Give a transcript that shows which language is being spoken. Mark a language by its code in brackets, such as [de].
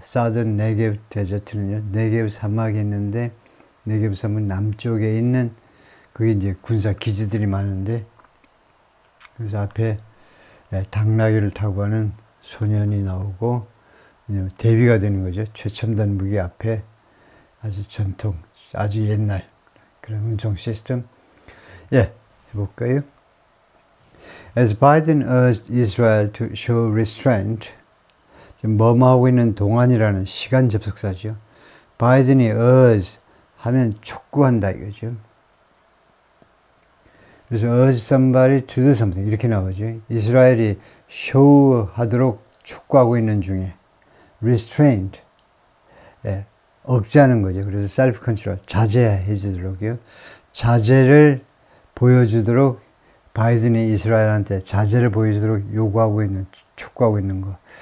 [ko] 사든 네게브 데저트는요, 네게브 사막이 있는데 네게브 사막은 남쪽에 있는 그게 이제 군사 기지들이 많은데 그래서 앞에 당나귀를 타고 가는 소년이 나오고 대비가 되는 거죠. 최첨단 무기 앞에 아주 전통, 아주 옛날 그런 운송 시스템. 예, 해볼까요? [en] As Biden urged Israel to show restraint, [ko] 지금 뭐하고 있는 동안이라는 시간 접속사죠. 바이든이 urge 하면 촉구한다 이거죠. 그래서 [en] urge somebody to do something [ko] 이렇게 나오죠. 이스라엘이 쇼하도록 촉구하고 있는 중에 restraint, 억제하는 거죠. 그래서 self control, 자제해 주도록요. 자제를 보여주도록 바이든이 이스라엘한테 자제를 보여주도록 요구하고 있는, 촉구하고 있는 거.